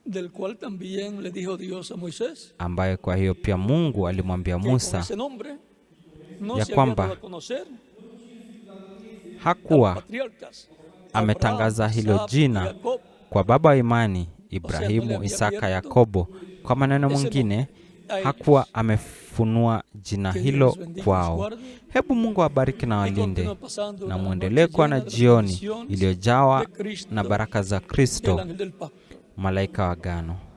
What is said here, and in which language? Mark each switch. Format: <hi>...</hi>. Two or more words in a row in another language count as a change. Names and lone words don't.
<es>del cual también le dijo Dios a Moisés,</es> <sw>ambaye kwa hiyo pia Mungu alimwambia</sw> <es>que con</es> <sw>Musa</sw> <es>ese nombre no</es> <sw>ya</sw> <es>se había</es> <sw>kwamba</sw> <es>dado a conocer a</es> <sw>hakuwa</sw> <es>los patriarcas,</es> <sw>ametangaza</sw> <es>Abraham,</es> <sw>hilo</sw> <es>Isaac y</es> <sw>jina</sw> <es>Jacob.</es> <sw>kwa baba wa imani Ibrahimu, Isaka, Yakobo. Kwa maneno mengine, hakuwa amefunua jina hilo kwao. Hebu Mungu awabariki na walinde, na muendelee kuwa na jioni iliyojawa na baraka za Kristo, malaika wa agano.</sw>